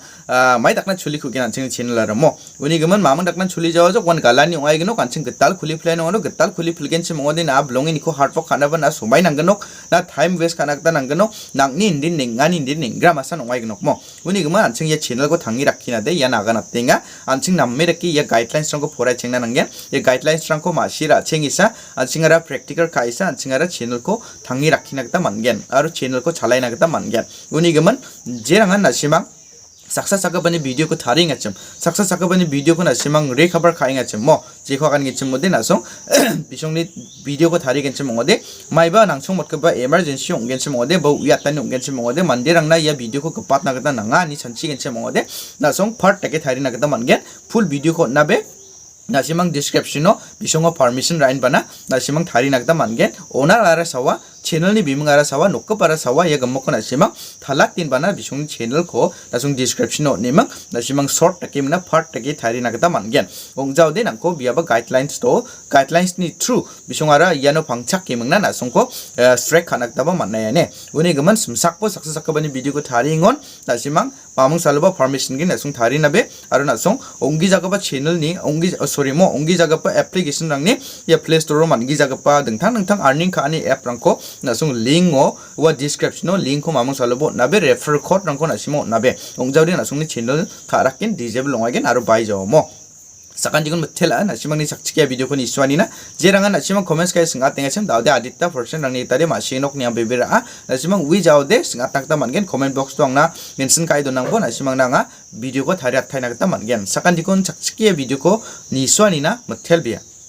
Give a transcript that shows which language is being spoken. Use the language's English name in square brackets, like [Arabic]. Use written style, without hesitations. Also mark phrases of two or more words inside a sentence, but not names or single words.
[Garo] mai dakna chuli khugen anching channel aramo uni gaman mamang dakna chuli jawa jok wan galani ongai gno kanching getal khuli plan ono getal khuli philgen chimongode na blong in ko hardwork khana bana somai nanggano na [English] time waste [Garo] khana gata nanggano nangni indin ningani indin ningra masan ongai gno mo uni gaman anching ya channel ko thangi rakhina de ya naga natenga anching namme rakki ya guidelines rang ko phorai chengna nanggen ya guidelines rang ko masira chengisa anchingara practical kaisa anchingara channel ko thangi rakhina gata mangen aro channel ko chalaina gata mangen uni gaman jerangan nasimang saksa sakabani video ko tharing acham saksa sakabani video ko na simang re khabar khaing acham mo je khwagan gi chim mode na song bisongni video ko thari gen chim mode maiba nangchong mot ka ba emergency ong gen chim mode ba ya tan ong gen chim mode mandirang na ya video ko kapat na gata nanga ni chanchi gen chim mode na song part take thari na gata mangen [English] full video [Garo] ko na be na simang description no bisongo permission rain bana na simang thari na gata mangen onar ara sawa channel ni bimang ara sawa nokka para sawa ya gammo ko na simang thalak tin bana bisong channel ko nasung description no nimang na simang short takim na part take thari na gata mangen ongjao de nangko biaba guidelines to guidelines ni true bisong ara yano pangchak kimang na nasung ko strike khanak ta ba manna ya ne uni gaman simsak po saksa sakabani video ko thari ngon na simang pamang salba permission gi nasung thari na be aro nasung onggi jaga ba channel ni onggi sorry mo onggi jaga pa application rang ni ya play store man gi jaga pa dengthang dengthang earning ka ani app rang ko nasung link o wa description no link ko mamang salobo nabe [English] refer code [Garo] rang ko nasimo nabe ongjawri nasung ni channel tharakin disable longagen aro bai jaw mo sakan jigun mthela na simang ni sakchikia video ko ni swani na jerangan na simang comments kai singa tenga chem daude adita person rang ni tare ma sinok niam bebera na simang wi jaw de singa takta mangen [English] comment box [Garo] to angna mention kai do nang bo na simang nanga video ko thari athai na ta mangen sakan jikun sakchikia video ko ni swani na mthel bia